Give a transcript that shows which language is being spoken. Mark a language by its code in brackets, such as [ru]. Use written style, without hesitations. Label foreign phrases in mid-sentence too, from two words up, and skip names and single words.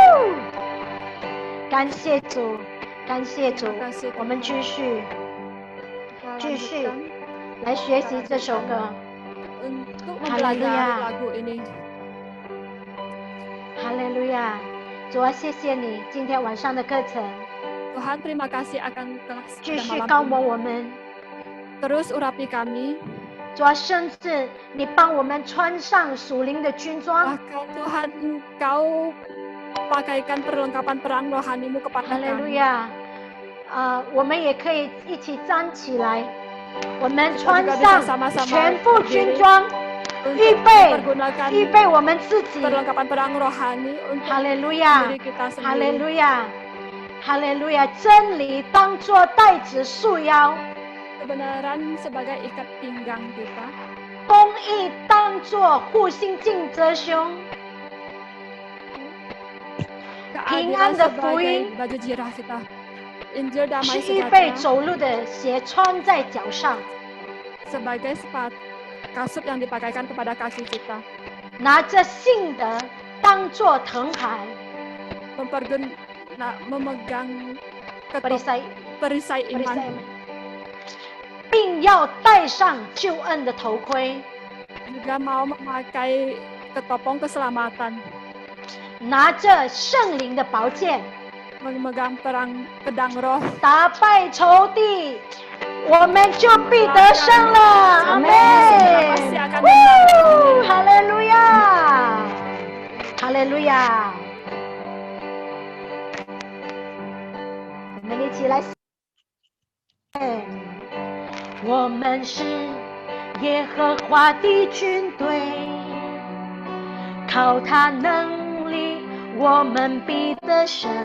[zh] 感谢主，感谢主，我们继续来学习这首歌。哈利路亚，哈利路亚！主啊，谢谢你今天晚上的课程。 [id] Tuhan, terima kasih akan kelas [zh] 继 [id] pada [zh] 续 [id] malam [zh] 高 [id] ini. [zh] 摩我们， [id] Terus urapi kami. [zh] 主啊，甚至你帮我们穿上属灵的军装。 [id] Bahkan Tuhan, Engkau pakaikan perlengkapan perang rohanimu [zh] 哈 [id] kepada [zh] 利路 [id] kami. [zh] 亚！我们也可以一起站起来，我们 [id] Kita [zh] 穿 [id] juga [zh] 上 [id] bisa sama-sama [zh] 全副军 [id] berdiri [zh] 装， [id] untuk [zh] 预备 [id] mempergunakan [zh] 预备我们自己。 [id] perlengkapan perang rohani untuk [zh] 哈利路亚， [id] diri kita [zh] 哈利 [id] sendiri. [zh] 路亚，哈利路亚！真理当作带子束腰， [id] Kebenaran sebagai ikat pinggang kita. [zh] 公义当作护心镜遮胸。平安 [id] Keadilan [zh] 的福 [id] sebagai [zh] 音 [id] baju zirah kita. Injil [zh] 是 [id] damai [zh] 预备 [id] sejahtera [zh] 走路的鞋穿在脚上， [id] sebagai sepatu kasut yang dipakaikan kepada kaki kita. [zh] 拿着信的当作藤牌， [id] memegang perisai perisai iman, [zh] 并要戴上救恩的头盔， [id] juga mau memakai ketopong keselamatan, [zh] 拿着圣灵的宝剑， [id] memegang pedang roh, [zh] 打败仇敌，我们就必得胜了。阿门。 [id] pasti akan menang. [zh] 哈利路亚，哈利路亚。我们一起来。我们是耶和华的军队，靠他能力，我们必得胜。